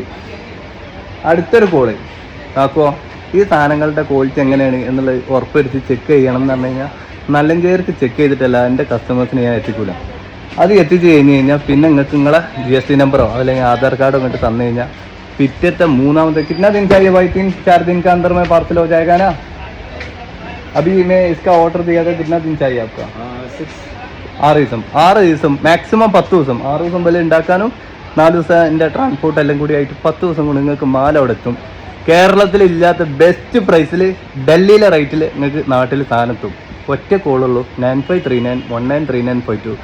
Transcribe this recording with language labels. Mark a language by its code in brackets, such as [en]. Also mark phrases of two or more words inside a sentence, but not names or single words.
[ml] അടുത്തൊരു കോള് ആക്കുമോ ഈ സാധനങ്ങളുടെ ക്വാളിറ്റി എങ്ങനെയാണ് എന്നുള്ളത് ഉറപ്പുവരുത്തി ചെക്ക് ചെയ്യണം എന്ന് പറഞ്ഞു കഴിഞ്ഞാൽ നല്ലഞ്ചേർക്ക് ചെക്ക് ചെയ്തിട്ടല്ല എൻ്റെ കസ്റ്റമേഴ്സിന് ഞാൻ എത്തിക്കൂല. അത് എത്തിച്ച് കഴിഞ്ഞ് കഴിഞ്ഞാൽ പിന്നെ നിങ്ങൾക്ക് നിങ്ങളെ GST നമ്പറോ അല്ലെങ്കിൽ ആധാർ കാർഡോ ഇങ്ങോട്ട് തന്നു കഴിഞ്ഞാൽ പിറ്റത്തെ മൂന്നാമത്തെ [hi] कितना दिन चाहिए भाई? 3-4 दिन के अंदर में पार्सल हो जाएगा ना? अभी मैं इसका ऑर्डर दिया था, कितना दिन चाहिए आपका? [ml] 6 ദിവസം മാക്സിമം 10 ദിവസം. 6 ദിവസം വരെ ഉണ്ടാക്കാനും 4 ദിവസം എൻ്റെ ട്രാൻസ്പോർട്ട് എല്ലാം കൂടി ആയിട്ട് 10 ദിവസം കൊണ്ട് നിങ്ങൾക്ക് മാല അവിടെ എത്തും. കേരളത്തിലില്ലാത്ത ബെസ്റ്റ് പ്രൈസിൽ ഡൽഹിയിലെ റേറ്റിൽ നിങ്ങൾക്ക് നാട്ടിൽ സാധനം എത്തും. ഒറ്റ കോളുള്ളൂ 9539193952.